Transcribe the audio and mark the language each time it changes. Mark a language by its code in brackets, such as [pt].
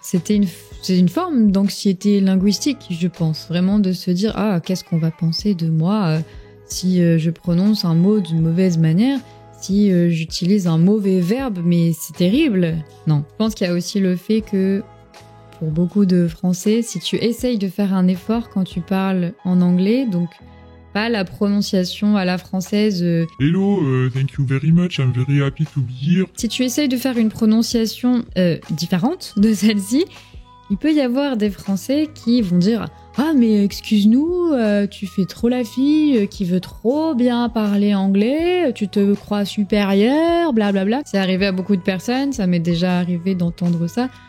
[fr] C'est une forme d'anxiété linguistique, je pense, vraiment de se dire « ah, qu'est-ce qu'on va penser de moi si je prononce un mot d'une mauvaise manière ?» Si j'utilise un mauvais verbe, mais c'est terrible. Non. Je pense qu'il y a aussi le fait que pour beaucoup de Français, si tu essayes de faire un effort quand tu parles en anglais, donc pas la prononciation à la française. [en] Hello, thank you very much, I'm very happy to be here. [fr] Si tu essayes de faire une prononciation différente de celle-ci, il peut y avoir des Français qui vont dire « ah mais excuse-nous, tu fais trop la fille qui veut trop bien parler anglais, tu te crois supérieure, blablabla ». C'est arrivé à beaucoup de personnes, ça m'est déjà arrivé d'entendre ça.